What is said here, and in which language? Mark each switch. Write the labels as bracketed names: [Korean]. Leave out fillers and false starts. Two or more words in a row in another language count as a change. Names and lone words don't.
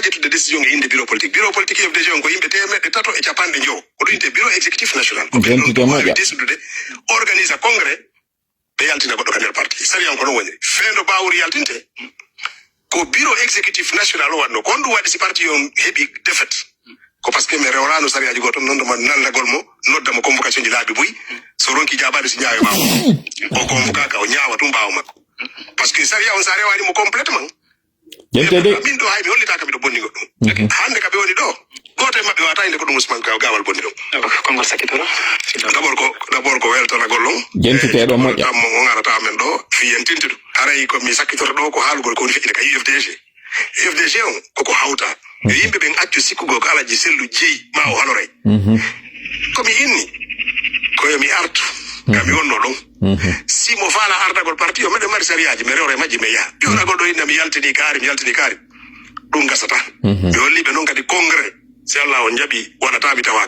[Fula] ƴettude décision e inde [French] bureau politique [Fula] UFDG on ko yimɓe 350 ko ɗum yinte [French] bureau exécutif national [Fula] ko ɓe ɗon décidude [French] organise congrès [Fula] ɓe yaltina goɗɗo ka nder parti sariyan ko ɗon woni feendo Bawuri yaltinte ko [French] bureau exécutif national [Fula] o wanno ko on ɗum waɗi si parti on heɓi défaite ko [French] par ce que [Fula] mi rewrano sariyaji goto nondema nallagol mo noddamo convocation ji laaɓi boyi so ronki jaɓade si ñaawe mako o convocaka o ñaawa tum ɓaawa makko par ce que saria on sa rewanimo complètement min ɗo hay mi hollitaka miɗo bonni goɗɗum hande ka ɓe woni ɗo goto e maɓɓe wata inde ko ɗum Ousmane Gawal bonni ɗum kongol sakkitoro d'abord ko weltanagol on jentiteɗo moƴƴa on arata men ɗo fiyen tintiɗo haray komi sakkitoro ɗo ko haalugol ko woni feƴƴide ka UFDG on koko hawta yo yimɓe ɓen accu sikkugo ko alaji sellu jeeyi ma o haloray komi inni koyomi artu kami wonno ɗon si mo faala ardagol parti o meɗe mari sariyaji mi rewre majji mi yaha ƴonagol ɗo inna mi yaltini kaari ɗum gasata mi holliɓe noon kadi congrès si Allah on jaɓi waɗata mi tawaka